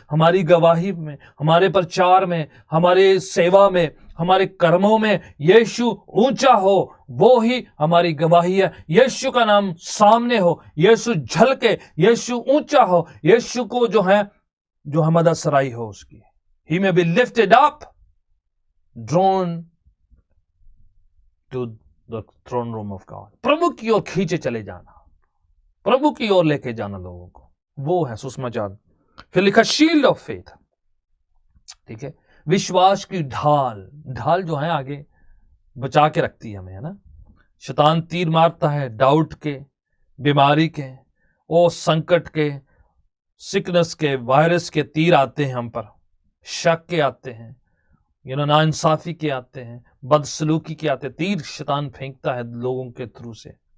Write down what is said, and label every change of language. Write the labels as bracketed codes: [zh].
[hi] हमारी गवाही में, हमारे प्रचार में, हमारे सेवा में, हमारे कर्मों में यीशु ऊंचा हो, वो ही हमारी गवाही है। यीशु का नाम सामने हो, यीशु झलके, यीशु ऊंचा हो, यीशु को जो है, जो मदद सराही हो उसकी। [en] He may be lifted up, drawn to the throne room of God. [hi] प्रभु की ओर खींचे चले जाना, प्रभु की ओर लेके जाना लोगों को, वो है सुसमाचार। फिर लिखा [en] shield of faith, [hi] ठीक है, विश्वास की ढाल। ढाल जो है आगे बचा के रखती है हमें, है ना। शैतान तीर मारता है डाउट के, बीमारी के, और संकट के, सिकनेस के, वायरस के तीर आते हैं हम पर, शक के आते हैं, नाइंसाफी के आते हैं, बदसलूकी के आते हैं। तीर शैतान फेंकता है लोगों के थ्रू से,